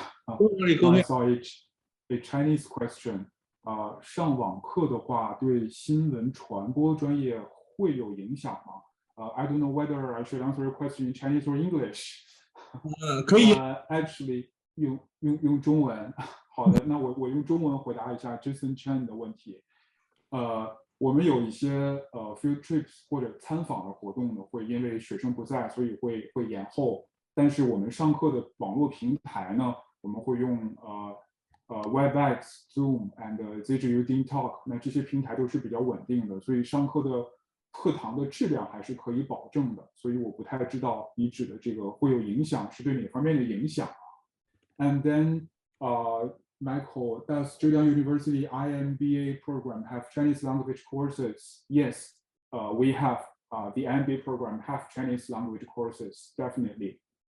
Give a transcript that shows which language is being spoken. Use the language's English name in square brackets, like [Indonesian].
[English] I saw a Chinese question. [Chinese] 上网课的话，对新闻传播专业会有影响吗？ [English] I don't know whether I should answer your question in Chinese or English. [Chinese] 可以。 [English] Actually， [Chinese] 用中文。好的，那我用中文回答一下 Jason Chen 的问题。我们有一些field trips 或者参访的活动呢，会因为学生不在，所以会延后。但是我们上课的网络平台呢，我们会用Webex、Zoom and ZJU Talk， 那这些平台都是比较稳定的，所以上课的课堂的质量还是可以保证的。所以我不太知道你指的这个会有影响是对哪方面的影响。 [English] And then Michael, does Zhejiang University IMBA program have Chinese language courses? Yes, we have the MBA program have Chinese language courses, definitely.